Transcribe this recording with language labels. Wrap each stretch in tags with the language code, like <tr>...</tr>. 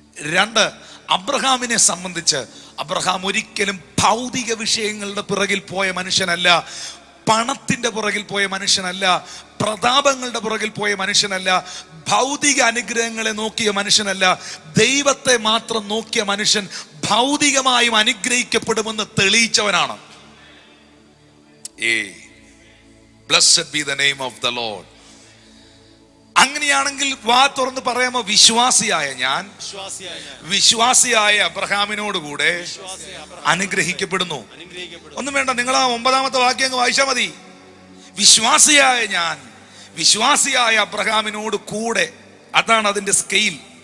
<ml>2, അബ്രഹാമിനെ സംബന്ധിച്ച് അബ്രഹാം ഒരിക്കലും ഭൗതിക വിഷയങ്ങളുടെ പിറകിൽ പോയ മനുഷ്യനല്ല, പണത്തിന്റെ പുറകിൽ പോയ മനുഷ്യനല്ല, പ്രതാപങ്ങളുടെ പുറകിൽ പോയ മനുഷ്യനല്ല, ഭൗതിക അനുഗ്രഹങ്ങളെ നോക്കിയ മനുഷ്യനല്ല. ദൈവത്തെ മാത്രം നോക്കിയ മനുഷ്യൻ ഭൗതികമായും അനുഗ്രഹിക്കപ്പെടുമെന്ന് തെളിയിച്ചവനാണ്.</ml> <en>Blessed be the name of the Lord. അങ്ങനെ</en> <ml>അങ്ങനെയാണെങ്കിൽ വാ തുറന്ന് പറയാമോ, വിശ്വാസിയായ ഞാൻ വിശ്വാസിയായ അബ്രഹാമിനോട് കൂടെ അനുഗ്രഹിക്കപ്പെടുന്നു. ഒന്നും വേണ്ട, നിങ്ങൾ ആ 9-ാമത്തെ വാക്യം അങ്ങ് വായിച്ചാൽ മതി. വിശ്വാസിയായ ഞാൻ വിശ്വാസിയായ അബ്രഹാമിനോട് കൂടെ, അതാണ് അതിന്റെ സ്കെയിൽ.</ml>